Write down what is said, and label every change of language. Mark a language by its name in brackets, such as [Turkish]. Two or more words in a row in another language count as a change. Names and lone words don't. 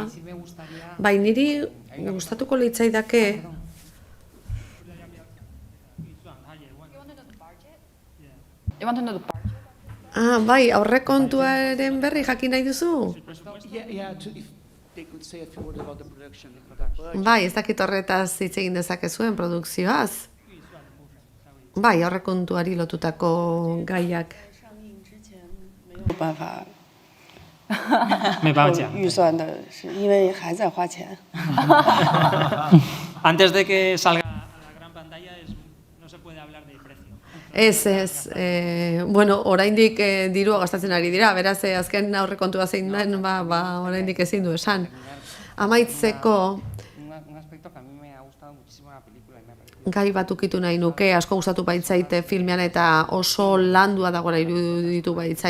[Basque] Bai, niri gustatuko litzaidake bai, aurrekontuaren berri jakin nahi duzu? Bai, ez dakit horretaz hitz egin dezakezuen produkzioaz. Bai, aurrekontuari lotutako gaiak. [Chinese] 没有办法，没办法讲预算的是因为还在花钱。 [Spanish] Antes de que salga a la gran pantalla no se puede hablar de precio. [Basque] Ez, bueno, oraindik dirua gastatzen ari dira, beraz azken aurrekontua zein den, oraindik ezin du esan. Amaitzeko gai bat ukitu nahi nuke, asko gustatu baitzaite filmean eta oso landua dagoela iruditu baitzait.